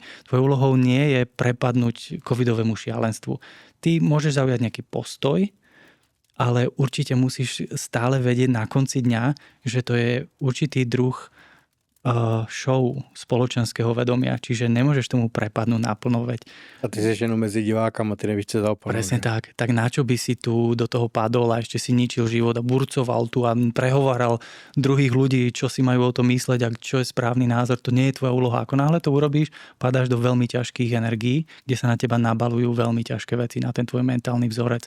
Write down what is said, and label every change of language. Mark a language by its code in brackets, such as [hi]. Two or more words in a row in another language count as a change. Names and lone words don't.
[sk] Tvojou úlohou nie je prepadnúť covidovému šialenstvu. Ty môžeš zaujať nejaký postoj, ale určite musíš stále vedieť na konci dňa, že to je určitý druh show spoločenského vedomia, čiže nemôžeš tomu prepadnúť naplno, veď. [cs] A ty jsi jenom mezi divákama, ty nevíš, co zaopanout. [sk] Presne tak. Tak na čo by si tu do toho padol a ešte si ničil život a burcoval tu a prehováral druhých ľudí, čo si majú o tom mysleť a čo je správny názor. To nie je tvoja úloha. Ako náhle to urobíš, padáš do veľmi ťažkých energií, kde sa na teba nabalujú veľmi ťažké veci, na ten tvoj mentálny vzorec.